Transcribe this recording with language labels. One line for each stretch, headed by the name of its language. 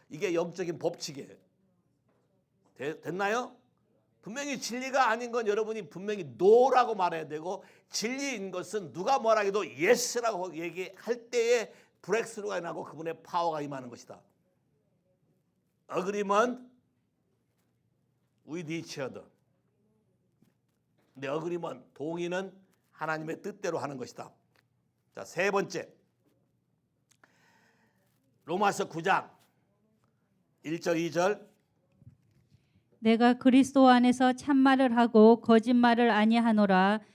Korean: 이게 영적인 법칙이에요. 됐나요? 분명히 진리가 아닌 건 여러분이 분명히 노라고 말해야 되고 진리인 것은 누가 뭐라 해도 예스라고 얘기할 때에 브렉스루가 나고 그분의 파워가 임하는 것이다.
English: Agreement with each other.
Korean: 근데 agreement, 동의는 하나님의 뜻대로 하는 것이다. 자, 세 번째. 로마서 9장 1절 2절 내가 그리스도 안에서 참말을 하고 거짓말을 아니하노라.